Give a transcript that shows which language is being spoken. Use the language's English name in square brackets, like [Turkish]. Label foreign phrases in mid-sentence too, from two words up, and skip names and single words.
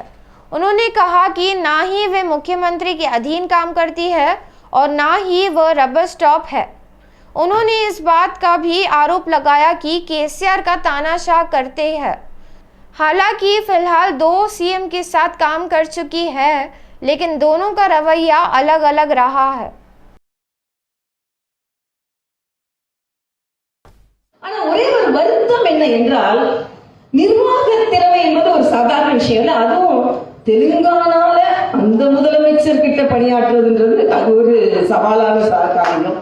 [Hindi] उन्होंने कहा कि ना ही वे मुख्यमंत्री के अधीन काम करती है और ना ही वह [English] rubber stop [Hindi] है। उन्होंने इस बात का भी आरोप लगाया कि केसीआर का तानाशाह करते हैं। हालांकि फिलहाल 2 सीएम के साथ काम कर चुकी है, लेकिन दोनों का रवैया अलग अलग रहा है। [Tamil] ஆனா ஒரே ஒரு வருத்தம் என்ன என்றால் நிர்வாக திறமை என்பது ஒரு சாதாரண விஷயம் இல்ல. அதுவும் தெலுங்கானால அந்த முதலமைச்சர் கிட்ட பணியாற்றுவதுன்றது அது ஒரு சவாலான காரியம்.